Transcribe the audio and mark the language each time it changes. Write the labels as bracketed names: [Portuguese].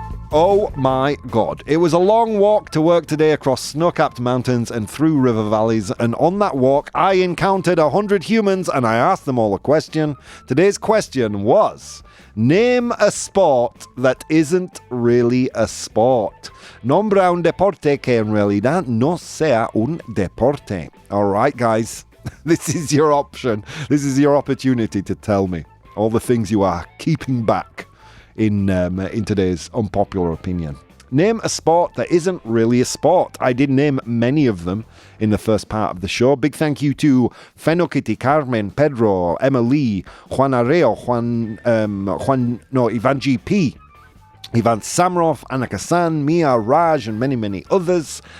[English] Oh my God. It was a long walk to work today across snow-capped mountains and through river valleys. And on that walk, I encountered 100 humans and I asked them all a question. Today's question was, name a sport that isn't really a sport. [Spanish] Nombra un deporte que en realidad no sea un deporte. [English] All right, guys. This is your option. This is your opportunity to tell me all the things you are keeping back in today's unpopular opinion. Name a sport that isn't really a sport. I did name many of them in the first part of the show. Big thank you to Fenokitty, Carmen, Pedro, Emily, Juan Areo, Ivan GP, Ivan Samrov, Anaka-san, Mia, Raj, and many, many others.